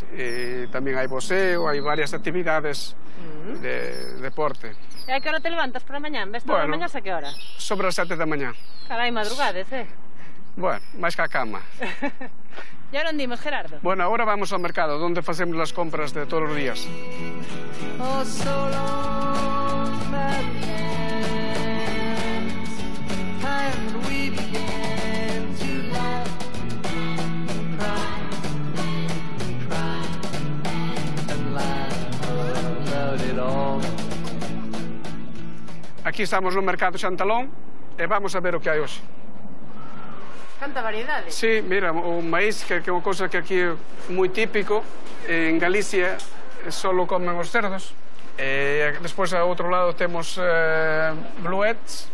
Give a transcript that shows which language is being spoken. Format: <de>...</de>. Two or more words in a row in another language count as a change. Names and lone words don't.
<gl>Tamén hai boxeo, hai varias actividades de deporte. E a que hora te levantas por a mañán? Ves todas as mañás a que hora? Sobre as 7 da mañá. Carai, madrugades, Bueno, máis que a cama. E ahora onde imos, Gerardo? Bueno, agora vamos ao mercado, onde facemos as compras de todos os días.</gl> <en>Oh, so long, and we began to laugh and cry and laugh about it all.</en> <gl>Aquí estamos no mercado Xantalón e vamos a ver o que hai hoxe. Canta variedade? Sí, mira, o maíz, que é unha cousa que aquí é moi típico.</gl> <es>En Galicia solo comen os cerdos.</es> <gl>Despois, ao outro lado, temos bluets.</gl>